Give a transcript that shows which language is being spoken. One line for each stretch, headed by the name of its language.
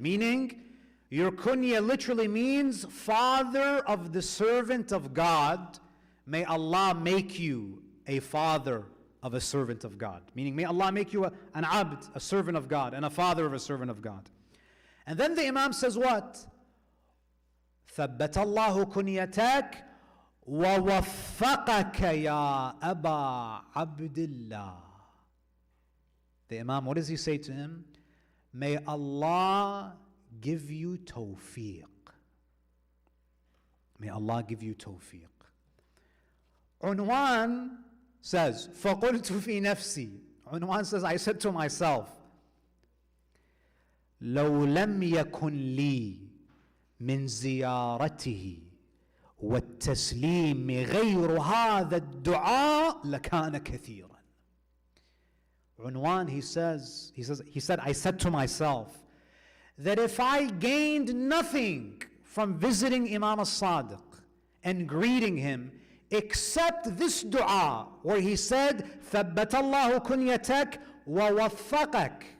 English: Meaning, your kunya literally means father of the servant of God. May Allah make you a father of a servant of God. Meaning, may Allah make you an abd, a servant of God, and a father of a servant of God. And then the Imam says what?
Arabic: ثبت الله كنيتك ووفقك يا أبا عبد الله.
English: The Imam, what does he say to him? May Allah give you tawfiq. May Allah give you tawfiq. Unwan says,
Arabic: فَقُلْتُ فِي نَفْسِي.
English: Unwan says, I said to myself,
Arabic: لو لم يكن لي من زيارته والتسليم غير هذا الدعاء لكان كثيرا.
English: Unwan, he said, I said to myself that if I gained nothing from visiting Imam al-Sadiq and greeting him except this dua where he said,
Arabic: ثَبَّتَ اللَّهُ كُنْيَتَكَ وَوَفَّقَكَ.